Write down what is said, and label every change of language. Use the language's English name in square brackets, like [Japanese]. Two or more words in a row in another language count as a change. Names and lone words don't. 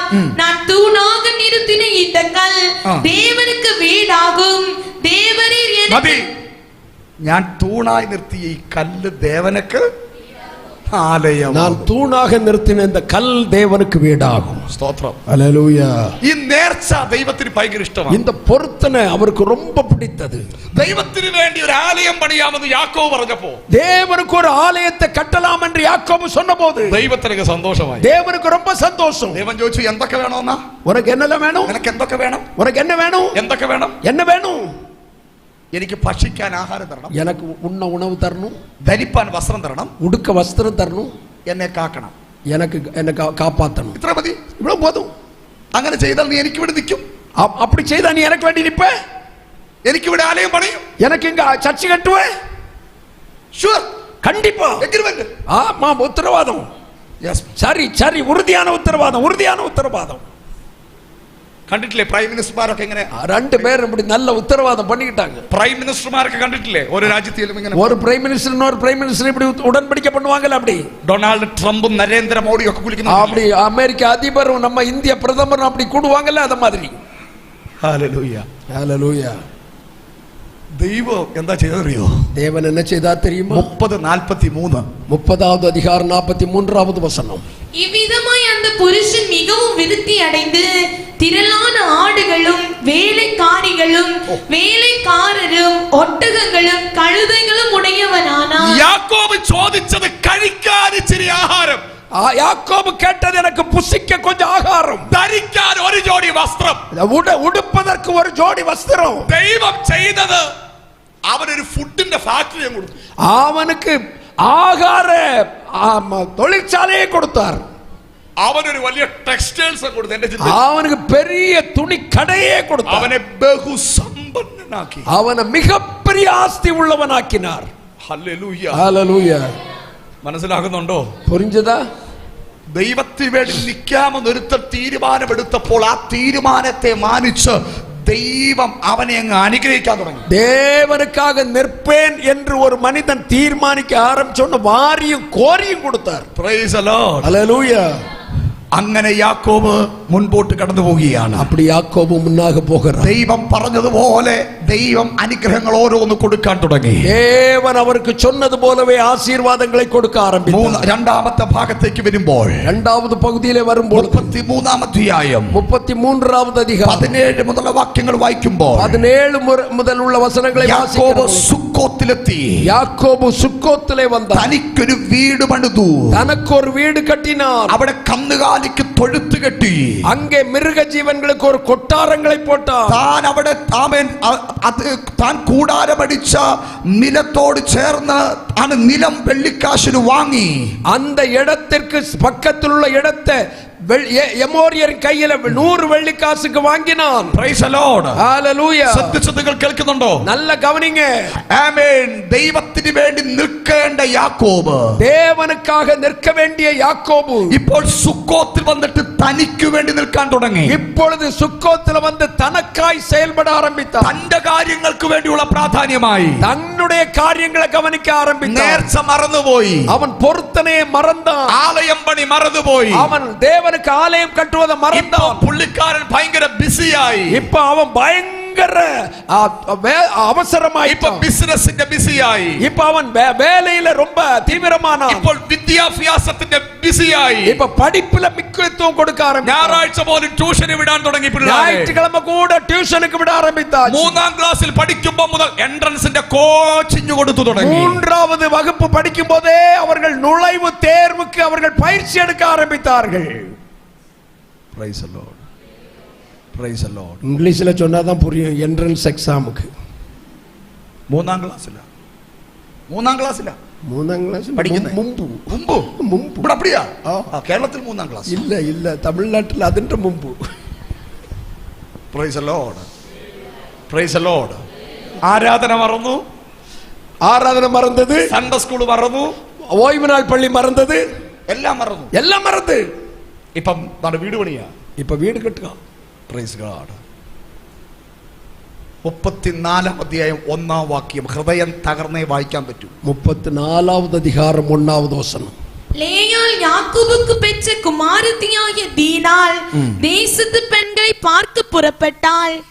[Tamil] நான் தூணாக நிறுத்தின இந்த கல் தேவனுக்கு வீடாகும். தேவரீர் எனக்கு, [Malayalam] ഞാൻ തൂണായി നിർത്തിയ ഈ കല്ല് ദേവനക്ക് ആലയം. [Tamil] நான் தூணாக நிறுத்தின இந்த கல் தேவனுக்கு வீடாகும். [Malayalam] സ്തോത്രം, [Tamil] ஹalleluya. [Malayalam] ഈ നേർച്ച ദൈവത്തിന് ഭയങ്കര ഇഷ്ടമാണ്. [Tamil] இந்த பொருத்தனை அவருக்கு ரொம்ப பிடித்தது. [Malayalam] ദൈവത്തിന് വേണ്ടി ഒരു ആലയം പണിയാമെന്ന് യാക്കോബ് പറഞ്ഞപ്പോ, [Tamil] தேவனுக்கு ஒரு ஆலயத்தை கட்டலாம் என்று யாக்கோபு சொன்னபோது [Malayalam] ദൈവത്തിനൊക്കെ സന്തോഷമായി. [Tamil] தேவனுக்கு ரொம்ப சந்தோஷம். [Malayalam] ദൈവം ചോദിച്ചു, എന്തൊക്കെ വേണമെന്നാ? [Tamil] உனக்கு என்னெல்லாம் வேணும்? [Malayalam] നിനക്ക് എന്തൊക്കെ വേണം? [Tamil] உனக்கு என்ன வேணும்? [Malayalam] എന്തൊക്കെ വേണം? [Tamil] என்ன வேணும்? [Malayalam] എനിക്ക് ഭക്ഷിക്കാൻ ആഹാരം തരണം, [Tamil] எனக்கு உண்ண உணவு தரணும், [Malayalam] ധരിപ്പാൻ വസ്ത്രം തരണം, [Tamil] உடுக்க வஸ்திரம் தரணும், [Malayalam] എന്നെ കാക്കണം, [Tamil] எனக்கு என்ன காப்பாத்தணும். [Malayalam] ഇത്ര മതി, [Tamil] இவ்வளவு போதும். [Malayalam] അങ്ങനെ ചെയ്താൽ നീ എനിക്ക് ഇവിടെ നിൽക്കും. [Tamil] அப்படி செய்தா நீ எனக்கு வேண்டி நிப்ப, [Malayalam] എനിക്കിവിടെ ആലയം പണിയും, [Tamil] எனக்கு இங்க சர்ச்சு கட்டுவே. [Malayalam] ഷുവർ, [Tamil] கண்டிப்பா, [Malayalam] എഗ്രിമെന്റ്. [Tamil] ஆமா, உத்தரவாதம். [Malayalam] യെസ്, [Tamil] சரி சரி, உறுதியான உத்தரவாதம், உறுதியான உத்தரவாதம். [Malayalam] കണ്ടിട്ടില്ലേ [English] prime ministers [Malayalam] ഇങ്ങനെ? [Tamil] ரெண்டு பேரும் இப்படி நல்ல உத்தரவாதம் பண்ணிக்கிட்டாங்க. [English] prime ministers [Malayalam] കണ്ടിട്ടില്ലേ ഓരോ രാജ്യത്തിലും ഇങ്ങനെ? [Tamil] ஒரு [English] prime minister [Tamil] இன்னொரு [English] prime minister [Tamil] இப்படி உடன்படிக்கை பண்ணுவாங்கல அப்படி. [Malayalam] ഡൊണാൾഡ് ട്രംപും നരേന്ദ്രമോദിയും ഒക്കെ കുളിക്കുന്നു. [Tamil] அப்படி அமெரிக்க அதிபரும் நம்ம இந்திய பிரதமரும் அப்படி கூடுவாங்கல்ல அத மாதிரி. [Malayalam] ഹല്ലേലൂയ [Tamil] ஹalleluya. [Malayalam] ദൈവം എന്താ ചെയ്തറിയോ? [Tamil] தேவன் என்ன செய்தார் தெரியுமா? 30:43 30வது அதிகாரம் 43வது வசனம். இவ்விதமாய் அந்த புருஷன் மிகவும் விருத்தி அடைந்து திரளான ஆடுகளும் வேலைக்காரிகளும் வேலைக்காரரும் ஒட்டகங்களும் கழுதைகளும் உடையவனானான். [Malayalam] യാക്കോബ് ചോദിച്ചത് കഴിക്കാൻ ഇച്ചിരി ആഹാരം. [Tamil] யாக்கோபு கேட்டது எனக்கு புசிக்க கொஞ்சம் ஆகாரம், [Malayalam] ധരിക്കാൻ ഒരു ജോഡി വസ്ത്രം, [Tamil] உடுப்பதற்கு ஒரு ஜோடி வஸ்திரம். [Malayalam] ദൈവം ചെയ്തത് അവനൊരു ഫുഡിന്റെ ഫാക്ടറിയും കൊടുത്തു. [Tamil] அவனுக்கு ஆகார தொழிற்சாலையை கொடுத்தார். [Malayalam] അവനൊരു വലിയ ടെക്സ്റ്റൈൽസ് കൊടുത്തു. എന്റെ ചിന്ത [Tamil] அவனுக்கு பெரிய துணி கடையே கொடுத்தார். [Malayalam] അവനെ ബഹുസമ്പന്നനാക്കി. [Tamil] அவனை மிகப்பெரிய ஆஸ்தி உள்ளவனாக்கினார். [Malayalam] ഹല്ലേലൂയ [Tamil] ஹalleluya. [Malayalam] മനസ്സിലാകുന്നുണ്ടോ? [Tamil] புரிஞ்சதா? [Malayalam] ദൈവത്തിന് വേണ്ടി നിൽക്കാമെന്ന് ഒരുത്തൻ തീരുമാനമെടുത്തപ്പോൾ ആ തീരുമാനത്തെ മാനിച്ച് ദൈവം അവനെ അങ്ങ് അനുഗ്രഹിക്കാൻ തുടങ്ങി. [Tamil] தேவனுக்காக நிற்பேன் என்று ஒரு மனிதன் தீர்மானிக்க ஆரம்பிச்சோன்னு வாரியும் கோரியும் கொடுத்தார். [English] Praise the Lord. [Tamil] ஹalleluya. [Malayalam] അങ്ങനെ യാക്കോബ് മുൻപോട്ട് കടന്നു പോവുകയാണ്. [Tamil] அப்படி யாக்கோபு முன்னாக போகிறார். [Malayalam] ദൈവം പറഞ്ഞതുപോലെ ദൈവം അനുഗ്രഹങ്ങൾ ഓരോന്ന് കൊടുക്കാൻ തുടങ്ങി. [Tamil] தேவன் அவருக்கு சொன்னது போலவே ஆசீர்வாதங்களை கொடுக்க ஆரம்பித்தார். [Malayalam] രണ്ടാമത്തെ ഭാഗത്തേക്ക് വരുമ്പോൾ [Tamil] இரண்டாவது பகுதியிலே வரும்போது [Malayalam] 33-ാം അധ്യായം [Tamil] 33வது அதிகாரம் [Malayalam] 17 മുതലുള്ള വാക്യങ്ങൾ വായിക്കുമ്പോൾ [Tamil] 17 முதல் உள்ள வசனங்களை [Malayalam] യാക്കോബ് [Tamil] வாசிக்கிறோம். [Malayalam] സുക്കോത്തിലെത്തി. [Tamil] யாக்கோபு சுக்கோத்திலே வந்தார். [Malayalam] തനിക്കൊരു വീട് പണിതു. [Tamil] தனக்கு ஒரு வீடு கட்டினார். [Malayalam] അവിടെ കന്നുകാലിക്ക് തൊഴുത്ത് കെട്ടി. [Tamil] அங்கே மிருக ஜீவன்களுக்கு ஒரு கொட்டாரங்களை போட்டார். [Malayalam] താൻ അവിടെ താൻ കൂടാരമടിച്ച നിലത്തോട് ചേർന്ന് ആണ് നിലം വെള്ളിക്കാശിന് വാങ്ങി. [Tamil] அந்த இடத்திற்கு பக்கத்தில் உள்ள இடத்தை எமோரியன் கையிலே 100 வெள்ளிக்காசுக்கு வாங்கினான். [English] Praise the Lord. Hallelujah. [Malayalam] സത്യസത്യങ്ങൾ കേൾക്കുന്നുണ്ടോ? നല്ല ഗവനിങ്ങ. ആമേൻ. ദൈവത്തിന് വേണ്ടി നിൽക്കേണ്ട യാക്കോബ്, [Tamil] தேவனுக்காக நிற்க வேண்டிய யாக்கோபு [Malayalam] ഇപ്പോൾ സുക്കോത്തിൽ വന്നിട്ട് തനിക്ക് വേണ്ടി നിൽക്കാൻ തുടങ്ങി. [Tamil] இப்பொழுது சுக்கோத்தில் வந்து தனக்காய் செயல்பட ஆரம்பித்தார். [Malayalam] തന്റെ കാര്യങ്ങൾക്ക് വേണ്ടിയുള്ള പ്രാധാന്യമായി [Tamil] தன்னுடைய காரியங்களை கவனிக்க ஆரம்பித்தார். [Malayalam] നേർച്ച മറന്നുപോയി. [Tamil] அவன் பொருத்தனையை மறந்தான். [Malayalam] ആലയം പണി മറന്നുപോയി. [Tamil] அவன் தேவனுக்கு ஆலயம் கட்டுவதை மறந்தான். [Malayalam] പുള്ളിക്കാരൻ ഭയങ്കര ബിസിയായി. [Tamil] இப்ப அவன் பயங்கர அவசரமாய். [Malayalam] ഇപ്പൊ [English] business busy. [Tamil] இப்ப அவன் வேலையில ரொம்ப தீவிரமானான். [Malayalam] ഇപ്പോൾ വിദ്യാഭ്യാസത്തിന്റെ ബിസിയായി. [Tamil] இப்ப படிப்புல முக்கியத்துவம் கொடுக்க ஆரம்பிச்சான். [Malayalam] ഞായറാഴ്ച പോലും ട്യൂഷന് വിടാൻ തുടങ്ങി. [Tamil] ஞாயிற்றுக்கிழமை கூட டியூஷனுக்கு விட ஆரம்பித்தார். [Malayalam] 3ാം ക്ലാസ്സിൽ പഠിക്കുമ്പോൾ മുതൽ [English] entrance coaching [Malayalam] കൊടുത്തു തുടങ്ങി. [Tamil] 3வது வகுப்பு படிக்கும் போதே அவர்கள் நுழைவு தேர்வுக்கு அவர்கள் பயிற்சி எடுக்க ஆரம்பித்தார்கள். [English] Praise the Lord. Praise the Lord. [Tamil] இங்கிலீஷ்ல சொன்னாதான் புரியும். [English] entrance exam [Malayalam] 3ാം ക്ലാസ്സിലാ. 3ാം ക്ലാസ്സിലാ. 3ാം ക്ലാസ് പഠിക്കുന്നത്. മുമ്പ് ഇവിടെ அப்படியா? കേരളത്തിൽ 3ാം ക്ലാസ്. ഇല്ല തമിഴ്നാട്ടിൽ അതിന്റെ മുമ്പ്. [English] Praise the Lord. Praise the Lord. [Malayalam] ആരാധന മറന്നു. [Tamil] ஆராதனை மறந்தது. [English] Sunday school [Malayalam] മറന്നു. [Tamil] ஓய்வு நாள் பள்ளி மறந்தது. [Malayalam] എല്ലാം മറന്നു. [Tamil] எல்லாம் മറந்து [Malayalam] ഇപ്പം നമ്മുടെ വീട് പണിയാ. [Tamil] இப்ப வீடு கட்டுക. [English] Praise God. [Malayalam] 34-ാം അധ്യായം 1-ാം വാക്യം ഹൃദയം തകർന്നേ വായിക്കാൻ പറ്റൂ. [Tamil] 34வது அதிகாரம் 1வது வசனம். லேயாள் யாக்கோபுக்கு பெற்ற குமாரத்தியாகிய தீனாள் தேசத்து பெண்களை பார்க்க புறப்பட்டாள்.